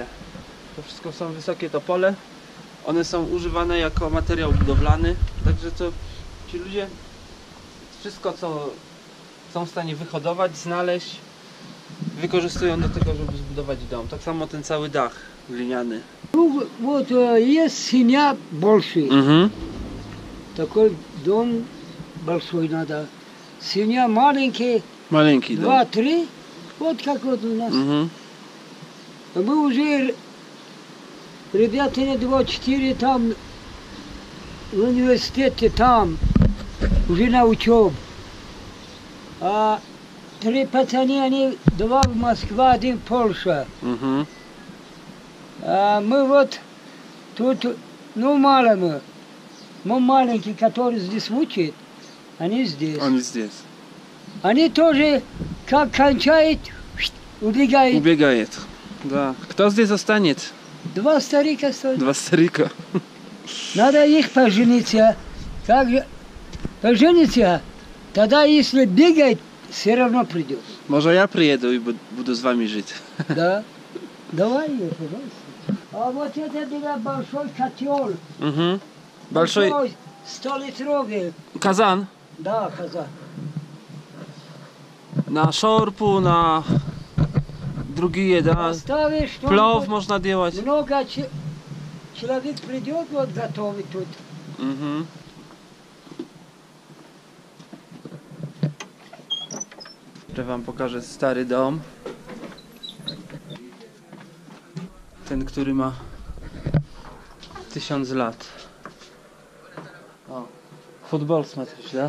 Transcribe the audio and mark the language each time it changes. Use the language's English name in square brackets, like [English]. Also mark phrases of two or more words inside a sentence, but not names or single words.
[Polish] To wszystko są wysokie topole. One są używane jako materiał budowlany. Także to ci ludzie wszystko, co są w stanie wyhodować, znaleźć, wykorzystują do tego, żeby zbudować dom. Tak samo ten cały dach gliniany. [Russian] Вот есть семья большая. Такой дом большой надо. Семья маленький, Маленький дом. 2-3. Вот как вот у нас. Мы уже, ребята, 2-4 там в университете, там уже на учебу. А 3 пацаны, они 2 в Москве, 1 в Польше. А мы вот тут, ну мало мы. Мы маленькие, которые здесь учат, они здесь. [Polish] On jest здесь. [Russian] Они тоже, как кончают, убегают. Убегает. Да. Кто здесь останется? 2 старика стоят. 2 старика. Надо их пожениться. Как же пожениться? Тогда, если бегает, все равно придет. [Polish] Może ja przyjedę i буду z wami żyć. [Russian] Да. Давай, пожалуйста. А вот это было большой котел. Большой 100-литровый. kazan. Да, казан. [Polish] Na szorpu, na drugie, da. [Russian] Ставишь, что Плов można делать. много человек придет вот готовить тут. [Polish] Jeszcze wam pokażę stary dom. Ten, który ma 1000 lat. [Russian] O, futbol смотришь, da?